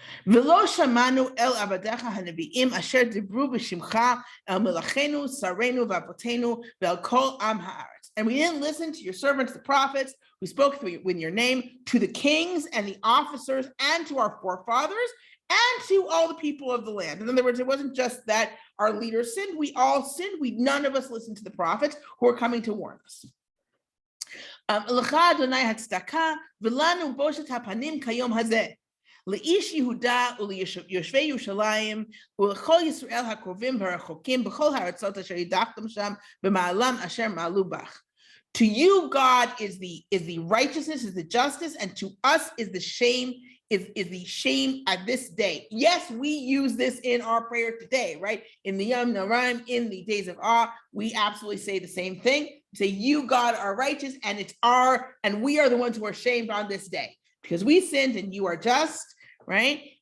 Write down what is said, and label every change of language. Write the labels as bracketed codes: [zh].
[he] ולא שמענו אל עבדיך הנביאים אשר דיברו בשמך אל מלאכינו, שרינו ואבותינו ואל כל עם הארץ. [en] And we didn't listen to your servants, the prophets, who spoke with your name, to the kings and the officers, and to our forefathers, and to all the people of the land. In other words, it wasn't just that our leaders sinned, we all sinned. None of us listened to the prophets who are coming to warn us. [he] לך אדוני הצדקה ולנו בושת הפנים כיום הזה. לאיש יהודה וליושבי ירושלים ולכל ישראל הקרובים והרחוקים בכל הארצות אשר הדחתם שם במעלם אשר מעלו בך. [en] To you, God, is the righteousness, is the justice, and to us is the shame, is the shame at this day. Yes, we use this in our prayer today, right? In the Yamim Noraim, in the days of awe, we absolutely say the same thing. We say, you, God, are righteous, and we are the ones who are shamed on this day because we sinned and you are just. Right?